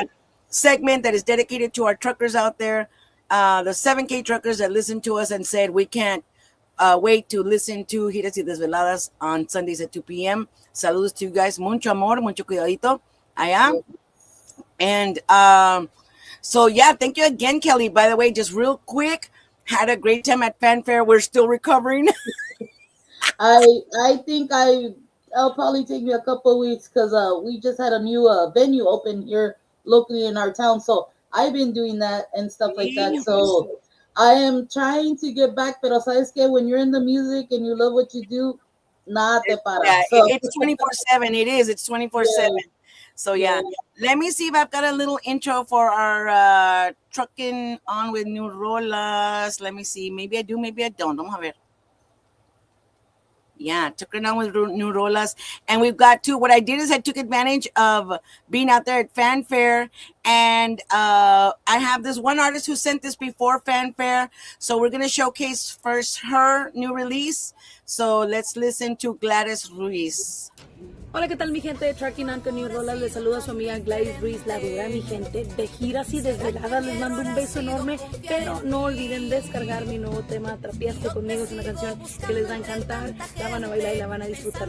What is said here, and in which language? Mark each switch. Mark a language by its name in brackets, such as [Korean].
[English] that segment that is dedicated to our truckers out there. The 7K truckers that listen to us and said we can't wait to listen to Giras y Desveladas on Sundays at 2 p.m. Saludos to you guys. [Spanish] Mucho amor, mucho cuidadito allá. [English] Yes. And so, yeah, thank you again, Kelly. By the way, just real quick, had a great time at Fanfare. We're still recovering. I think I'll probably take me a couple weeks because we just had a new venue open here locally in our town, so I've been doing that and stuff like that. So I am trying to get back, [Spanish] pero sabes que [English] when you're in the music and you love what you do, [Spanish] nada te para. [English] Yeah, So it's 24/7. It is. It's 24/7. yeah, So yeah, yeah. let me see if I've got a little intro for our trucking on with new rolas. Let me see. Maybe I do. Maybe I don't. [Spanish] Vamos a ver. [English] Yeah, trucking on with new rolas, and we've got two. What I did is I took advantage of being out there at Fanfare, and I have this one artist who sent this before Fanfare. So we're gonna showcase first her new release. So let's listen to Gladys Ruiz. [Spanish] Hola, ¿qué tal mi gente de Tracking On con New Rolas? Les saluda su amiga Gladys Ruiz, la dura, mi gente de Giras y Desveladas. Les mando un beso enorme, pero no olviden descargar mi nuevo tema, Trapiaste Conmigo. Es una canción que les va a encantar, la van a bailar y la van a disfrutar.